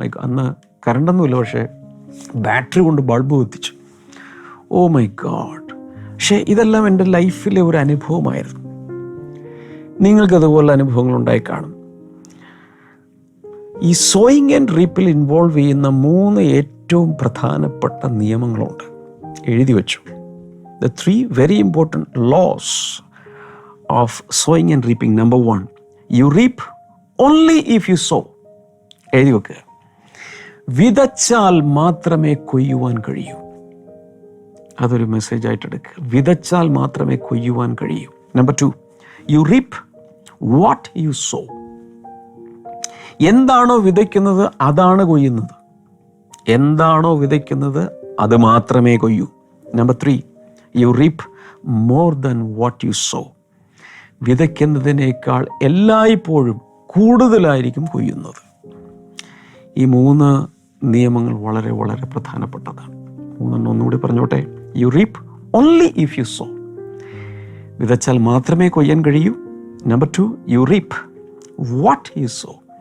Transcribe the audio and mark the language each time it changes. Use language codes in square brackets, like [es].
[ml] അന്ന് കറണ്ടൊന്നുമില്ല, പക്ഷേ ബാറ്ററി കൊണ്ട് ബൾബ് കത്തിച്ചു. [en] Oh my god. [ml] പക്ഷേ ഇതെല്ലാം എൻ്റെ ലൈഫിലെ ഒരു അനുഭവമായിരുന്നു. നിങ്ങൾക്കതുപോലെ അനുഭവങ്ങൾ ഉണ്ടായി കാണും. ഈ സോയിങ് ആൻഡ് റീപ്പിൽ ഇൻവോൾവ് ചെയ്യുന്ന 3 ഏറ്റവും പ്രധാനപ്പെട്ട നിയമങ്ങളുണ്ട്. എഴുതി വെച്ചു. [en] The 3 very important laws of sowing and reaping. Number 1, you reap only if you sow. [ml] എഴുതി വെക്കുക. വിതച്ചാൽ മാത്രമേ കൊയ്യുവാൻ കഴിയൂ. അതൊരു മെസ്സേജായിട്ട് എടുക്കുക. വിതച്ചാൽ മാത്രമേ കൊയ്യുവാൻ കഴിയൂ. [en] Number 2, you reap what you sow. [ml] എന്താണോ വിതയ്ക്കുന്നത് അതാണ് കൊയ്യുന്നത്. എന്താണോ വിതയ്ക്കുന്നത് അത് മാത്രമേ കൊയ്യൂ. [en] Number 3, you reap more than what you sow. [ml] വിതയ്ക്കുന്നതിനേക്കാൾ എല്ലായ്പ്പോഴും കൂടുതലായിരിക്കും കൊയ്യുന്നത്. ഈ 3 നിയമങ്ങൾ വളരെ വളരെ പ്രധാനപ്പെട്ടതാണ്. [en] 3 [ml] ഒന്നുകൂടി പറഞ്ഞോട്ടെ. [en] You reap only if you sow. [ml] വിതച്ചാൽ മാത്രമേ കൊയ്യാൻ കഴിയൂ. Number 2, [en] You reap what you sow.